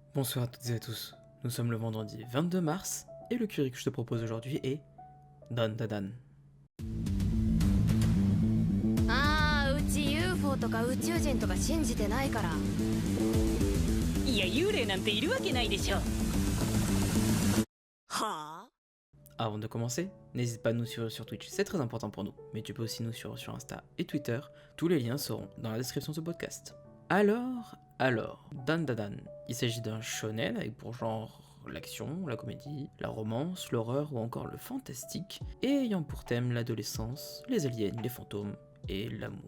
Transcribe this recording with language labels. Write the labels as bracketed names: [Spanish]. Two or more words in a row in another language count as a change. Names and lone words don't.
[French] Bonsoir à toutes et à tous, nous sommes le vendredi 22 mars et le curry que je te propose aujourd'hui est Dandadan. [Japanese] うち UFO とか宇宙人とか信じてないから。いや幽霊なんているわけないでしょ。はあ [French] Avant de commencer, n'hésite pas à nous suivre sur Twitch, c'est très important pour nous, mais tu peux aussi nous suivre sur Insta et Twitter, tous les liens seront dans la description de ce podcast. Alors, Dandadan, il s'agit d'un shonen avec pour genre l'action, la comédie, la romance, l'horreur ou encore le fantastique, et ayant pour thème l'adolescence, les aliens, les fantômes et l'amour.